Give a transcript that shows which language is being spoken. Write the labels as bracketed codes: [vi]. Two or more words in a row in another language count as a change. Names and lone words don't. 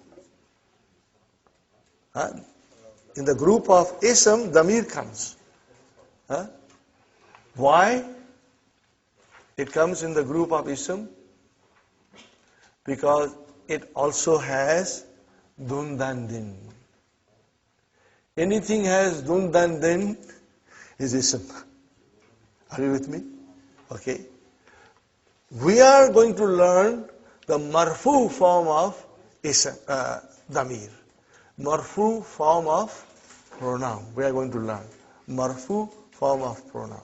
[en] In the group of [ar] ism, damir [en] comes. Why? It comes in the group of ism because it also has [ar] dun dan din. [en] Anything has [ar] dun dan din [en] is ism. Are you with me? Okay. We are going to learn the marfūʿ form of [ar] ism, damir. [en] Marfūʿ form of pronoun. We are going to learn. Marfūʿ form of pronoun.